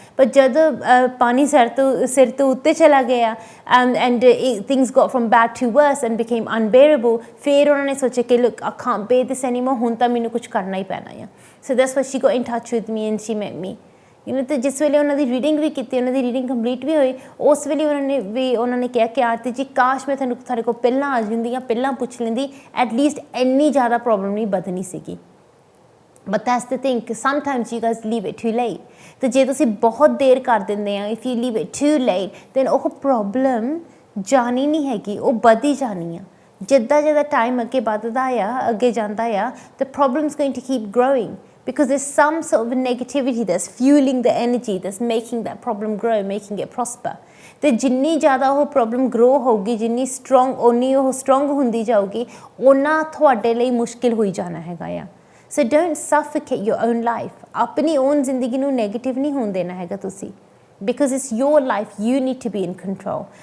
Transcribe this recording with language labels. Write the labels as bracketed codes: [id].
[pa] ਪਰ ਜਦੋਂ ਪਾਣੀ ਸਿਰ ਤੋਂ ਉੱਤੇ ਚਲਾ ਗਿਆ [en] and things got from bad to worse and became unbearable, [pa] ਫਿਰ ਉਹਨਾਂ ਨੇ ਸੋਚਿਆ ਕਿ [en] look I can't bear this anymore, [pa] ਹੁਣ ਤਾਂ ਮੈਨੂੰ ਕੁਛ ਕਰਨਾ ਹੀ ਪੈਣਾ ਆ। [en] So that's why she got in touch with me and she met me. [pa] ਤੇ ਜਿਸ ਵੇਲੇ ਉਹਨਾਂ ਦੀ ਰੀਡਿੰਗ ਵੀ ਕੀਤੀ, ਉਹਨਾਂ ਦੀ ਰੀਡਿੰਗ ਕੰਪਲੀਟ ਵੀ ਹੋਈ, ਉਸ ਵੇਲੇ ਉਹਨਾਂ ਨੇ ਕਿਹਾ ਕਿ ਆਰਤੀ ਜੀ ਕਾਸ਼ ਮੈਂ ਤੁਹਾਡੇ ਕੋਲ ਪਹਿਲਾਂ ਆ ਜਾਂਦੀ ਜਾਂ ਪਹਿਲਾਂ ਪੁੱਛ ਲੈਂਦੀ, ਐਟਲੀਸਟ ਇੰਨੀ ਜ਼ਿਆਦਾ ਪ੍ਰੋਬਲਮ ਨਹੀਂ ਵਧਣੀ ਸੀਗੀ। [en] But that's the thing, sometimes you guys leave it too late. [pa] ਤੇ ਜੇ ਤੁਸੀਂ ਬਹੁਤ ਦੇਰ ਕਰ ਦਿੰਦੇ ਆ, [en] if you leave it too late, then [pa] ਉਹ ਪ੍ਰੋਬਲਮ ਜਾਣੀ ਨਹੀਂ ਹੈਗੀ, ਉਹ ਵਧੀ ਜਾਣੀ ਆ। ਜਿੱਦਾਂ ਟਾਈਮ ਅੱਗੇ ਵੱਧਦਾ ਆ, ਅੱਗੇ ਜਾਂਦਾ ਆ, [en] the problem's going to keep growing. Because there's some sort of negativity that's fueling the energy, that's making that problem grow, making it prosper. [pa] ਤੇ ਜਿੰਨੀ ਜ਼ਿਆਦਾ ਉਹ ਪ੍ਰੋਬਲਮ ਗਰੋ ਹੋਊਗੀ, ਜਿੰਨੀ ਸਟਰੋਂਗ ਓਨੀ ਉਹ ਸਟਰੋਂਗ ਹੁੰਦੀ ਜਾਊਗੀ, ਓਨਾ ਤੁਹਾਡੇ ਲਈ ਮੁਸ਼ਕਿਲ ਹੋਈ ਜਾਣਾ ਹੈਗਾ ਆ। [en] So don't suffocate your own life. [pa] ਆਪਣੀ ਓਨ ਜ਼ਿੰਦਗੀ ਨੂੰ ਨੈਗੇਟਿਵ ਨਹੀਂ ਹੋਣ ਦੇਣਾ ਹੈਗਾ ਤੁਸੀਂ, [en] Because it's your life, you need to be in control.